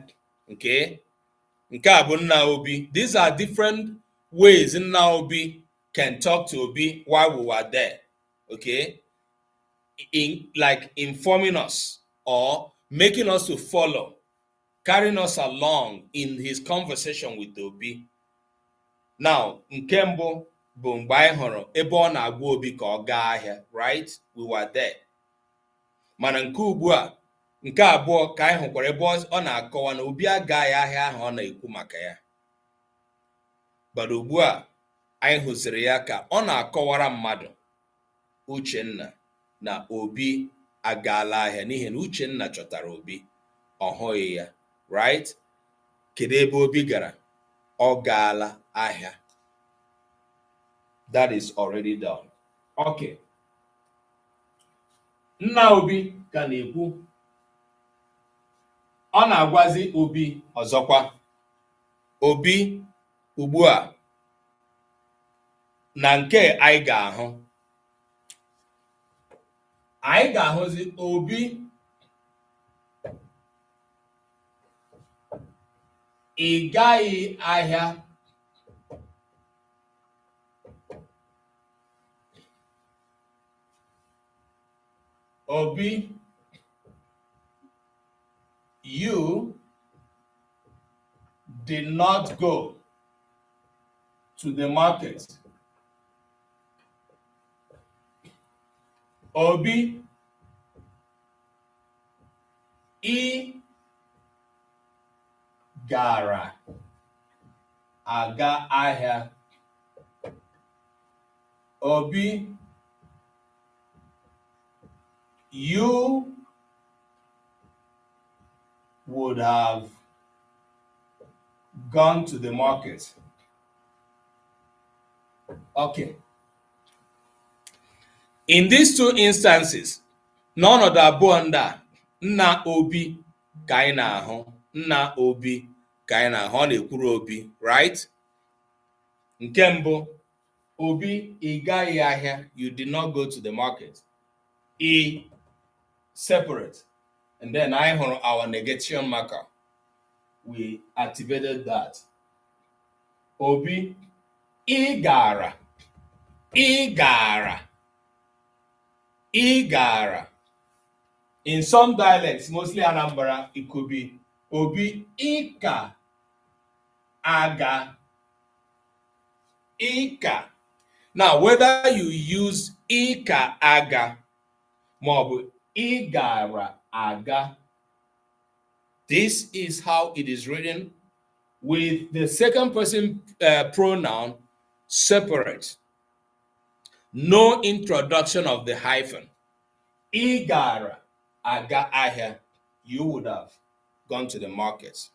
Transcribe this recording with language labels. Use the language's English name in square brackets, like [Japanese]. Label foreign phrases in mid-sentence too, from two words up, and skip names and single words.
[Igbo] Okay? Nke a bụ Nna Obi. [English] These are different ways Nna Obi can talk to Obi while we were there. Okay? Like informing us or making us to follow, carrying us along in his conversation with Obi. Now, [Igbo] nke mbụ bụ mgbe anyị hụrụ ebe ọ na-agwa Obi ka ọ gaa ahịa, [English] right? We were there. [Igbo] Mana nke ugbu a, nke abụọ ka anyị hụkwara ebe ọ na-akọwa na Obi agaghị ahịa ahụ ọ na-ekwu maka ya. But ugbu a, anyị hụziri ya ka ọ na-akọwara mmadụ, Uchenna, na Obi agaala ahịa n'ihi na Uchenna chọtara Obi, ọ hụghị ya, right? Kedu ebe Obi gara? Ọ gaala ahịa. [English] That is already done. Okay. [Igbo] Nna Obi ka na-ekwu. Ọ na-agwazi Obi ọzọkwa. Obi ugbu a na nke anyị ga-ahụ. Anyị ga-ahụzi Obi ị gaghị ahịa. [English] Obi, you did not go to the market. [Igbo] Obi, ị gara aga ahịa. [English] Obi, you would have gone to the market. Okay. In these two instances, [Igbo] n'ọnọdụ abụọ ndị a, Nna Obi ka anyị na-ahụ. Nna Obi ka anyị na-ahụ. Ọ na-ekwuru Obi, right? Nke mbụ, Obi, ị gaghị ahịa. [English] You did not go to the market. [Igbo] Ị separate. [English] And then I hụrụ our negation marker. We activated that. [Igbo] Obi, ị gara. Ị gara. Ị gara. [English] In some dialects, mostly Anambra, it could be Obi, [Igbo] ị ka aga. Ị ka. [English] Now, whether you use [Igbo] ị ka aga, [English] maọbụ [Igbo] ị gara aga, [English] this is how it is written with the second person pronoun separate. No introduction of the hyphen. [Igbo] Ị gara aga ahịa. [English] You would have gone to the market.